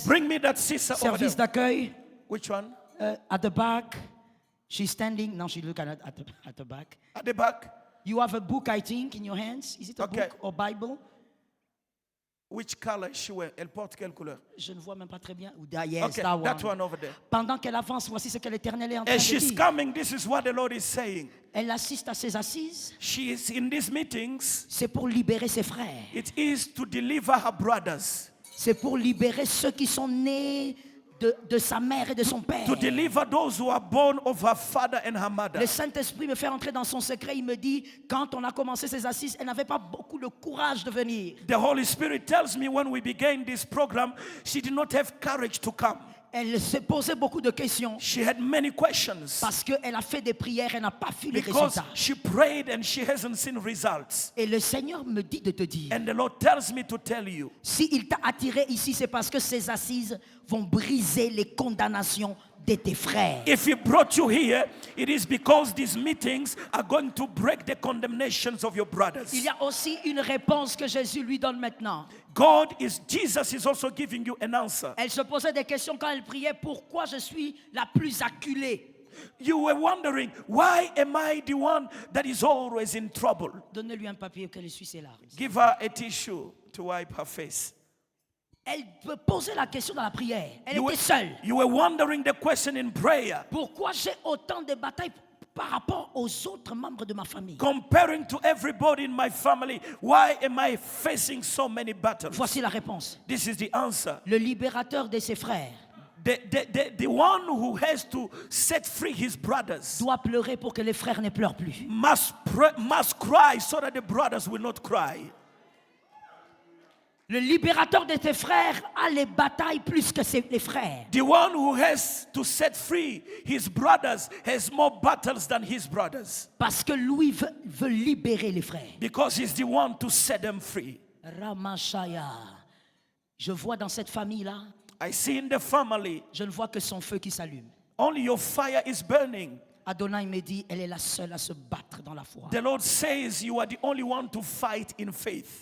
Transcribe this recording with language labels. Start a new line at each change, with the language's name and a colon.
English: Bring me that sister over
French: Service
English: there.
French: d'accueil.
English: Which one? At the back. She's standing. Now she look at the back. At the back. You have a book, I think, in your hands. Is it a Okay. book or Bible? Which color is she wearing?
French: Elle porte quelle couleur? Je ne vois même pas très bien.
English: Yes, Okay, that one over there.
French: Pendant qu'elle avance, voici ce que l'Éternel est en train
English: As
French: de
English: she's
French: dire.
English: coming, this is what the Lord is saying.
French: Elle assiste à ses assises.
English: She is in these meetings.
French: C'est pour libérer ses frères.
English: It is to deliver her brothers,
French: C'est pour libérer ceux qui sont nés de sa mère et de son père.
English: to deliver those who are born of her father and her mother.
French: Le Saint-Esprit me fait entrer dans son secret. Il me dit, quand on a commencé ces assises, elle n'avait pas beaucoup de courage de venir.
English: The Holy Spirit tells me when we began this program, she did not have courage to come.
French: Elle s'est posé beaucoup de questions
English: She had many questions
French: parce qu'elle a fait des prières, elle n'a pas vu les
English: because
French: résultats.
English: she prayed and she hasn't seen results.
French: Et le Seigneur me dit de te dire,
English: And the Lord tells me to tell you,
French: s'il t'a attiré ici, c'est parce que ces assises vont briser les condamnations de tes frères.
English: If he brought you here, it is because these meetings are going to break the condemnations of your brothers.
French: Il y a aussi une réponse que Jésus lui donne maintenant.
English: Jesus is also giving you an answer.
French: Elle se posait des questions quand elle priait, pourquoi je suis la plus acculée?
English: You were wondering, why am I the one that is always in trouble?
French: Donnez-lui un papier qu'elle essuie ses larmes.
English: Give her a tissue to wipe her face.
French: Elle peut poser la question dans la prière. Elle était seule.
English: You were wondering the question in prayer.
French: Pourquoi j'ai autant de batailles par rapport aux autres membres de ma famille?
English: Comparing to everybody in my family, why am I facing so many battles?
French: Voici la réponse.
English: This is the answer.
French: Le libérateur de ses frères
English: The one who has to set free his brothers
French: doit pleurer pour que les frères ne pleurent plus.
English: must cry so that the brothers will not cry.
French: Le libérateur de tes frères a les batailles plus que les frères.
English: The one who has to set free his brothers has more battles than his brothers.
French: Parce que lui veut libérer les frères.
English: Because he's the one to set them free. Ramashaya.
French: Je vois dans cette famille-là,
English: I see in the family,
French: je ne vois que son feu qui s'allume.
English: only your fire is burning.
French: Adonai me dit, elle est la seule à se battre dans la foi.
English: The Lord says you are the only one to fight in faith.